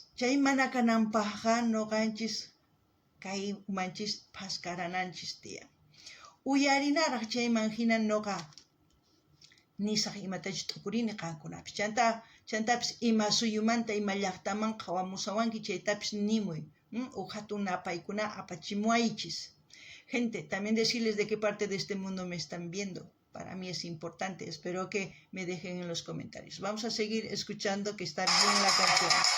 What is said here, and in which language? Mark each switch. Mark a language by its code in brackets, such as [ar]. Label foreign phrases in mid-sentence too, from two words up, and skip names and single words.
[qu] Chay mana kananpaqqa noqanchis kay umanchis pascarananchis tiyan. Uyarinaraq chayman hina noqa nisaq imatachus t'ukurini qankunapis. Chantapis ima suyumanta ima llaqtaman qawamusawanki chaytapis nimuy. Hatun napaykuna apachimuaychis. [es] Gente, también decirles de qué parte de este mundo me están viendo. Para mí es importante. Espero que me dejen en los comentarios. Vamos a seguir escuchando, que está bien la canción.